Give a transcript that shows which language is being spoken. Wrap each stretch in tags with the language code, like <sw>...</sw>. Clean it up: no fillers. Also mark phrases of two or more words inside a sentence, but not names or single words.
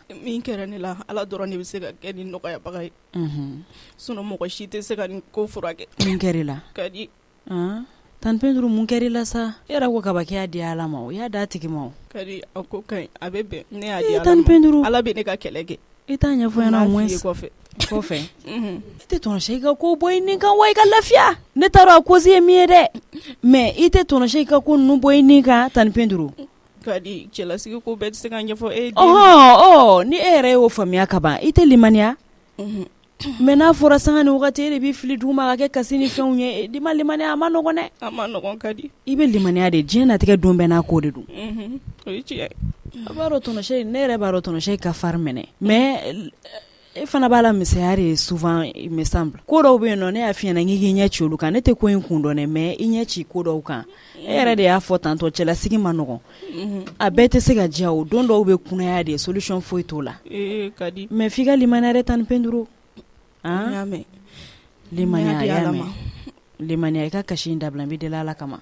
<bm>min kɛra ne la ala dɔrɔn de bɛ se ka kɛ ni nɔgɔyabaga ye sinon mɔgɔ si tɛ se ka nin ko furakɛ mun kɛra i la kari tan Pedro mun kɛra i la sa i yɛrɛ ko kaba k'i y'a di ala ma o i y'a di a tigi ma o kari a ko ka ɲi a bɛ bɛn ne y'a di ala tan ma Pedro ala bɛ ne ka kɛlɛ kɛ i t'a ɲɛfɔ ɲɛna</bm> <fr>au moins</fr> <bm>kɔfɛ i tɛ tɔnɔ i ka ko bɔ i nin kan wa i ka lafiya ne t'a dɔn a cause ye min ye dɛ mais i tɛ tɔnɔ i ka ko ninnu bɔ i nin kan tan Pedro kadi cɛlasigi ko bɛɛ tɛ se ka ɲɛfɔ e ni e yɛrɛ y'o faamuya ka ban i tɛ limaniya mais n'a fɔra sanga ni wagati e de b'i fili duguma ka kɛ kasi ni fɛnw ye di ma limaniya a ma nɔgɔn dɛ a ma nɔgɔn kadi i bɛ limaniya de diɲɛ natigɛ don bɛɛ n'a ko de don o ye tiɲɛ a b'a dɔn tɔnɔ ne yɛrɛ b'a dɔn tɔnɔ ka fari minɛ mais e fana b'a la misɛnya de</bm> <fr>souvent il me semble</fr> <bm>ko dɔw bɛ yen nɔ ne y'a f'i ɲɛna k'i ɲɛ ci olu kan ne tɛ ko in kun dɔn dɛ mais i ɲɛ ci ko dɔw kan e yɛrɛ de y'a fɔ tantɔ cɛlasigi ma nɔgɔn a bɛɛ tɛ se ka diya o don dɔw bɛ kunnaya de solution foyi t'o la kadi mais f'i ka limaniya dɛ tan Pedro limaniya y'a mɛn limaniya i ka kasi in dabila n bɛ deli ala kama</bm>